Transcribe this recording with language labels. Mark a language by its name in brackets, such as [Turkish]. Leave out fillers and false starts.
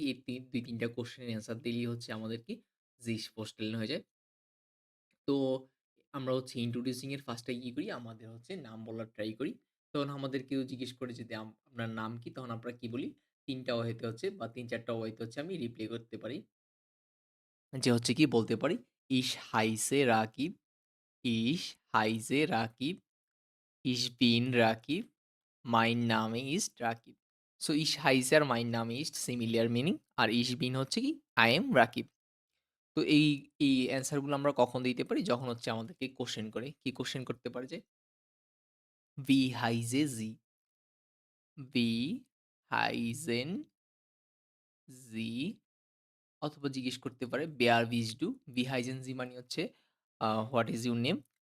[Bangla] এই ২-৩ টা কোয়েশ্চেন এর অ্যান্সার দিলেই আমাদের কি [German] "sich vorstellen" [Bangla] হয়ে যায়। তো আমরা introducing এর ফার্স্ট এ কি করি? আমাদের নাম বলার ট্রাই করি। তখন আমাদের কেউ জিজ্ঞেস করে যদি আপনার নাম কি? তখন আমরা কি বলি? ৩ টা ওয়েতে বা ৩-৪ টা ওয়েতে আমি রিপ্লাই করতে পারি। যে কি বলতে পারি, [German] "Ich heiße Rakib, ich heiße Rakib, ich bin Rakib, mein Name ist Rakib." [Bangla] So [German] "Ich heiße" [Bangla] আর [German] "mein Name ist" [Bangla] similar meaning. আর [German] "Ich bin" [Bangla] হচ্ছে কি [English] "I am Rakib"। [Bangla] তো এই অ্যান্সার গুলো আমরা কখন দিতে পারি? যখন আমাদেরকে কোয়েশ্চেন করে। কি কোয়েশ্চেন করতে পারে যে [German] "Wie heiße Sie?" "Wie heißen Sie?" [Bangla] অথবা জিজ্ঞেস করতে পারে [German] "Wer bist du?" "Wie heißen Sie" মানে [English] "What is your name?"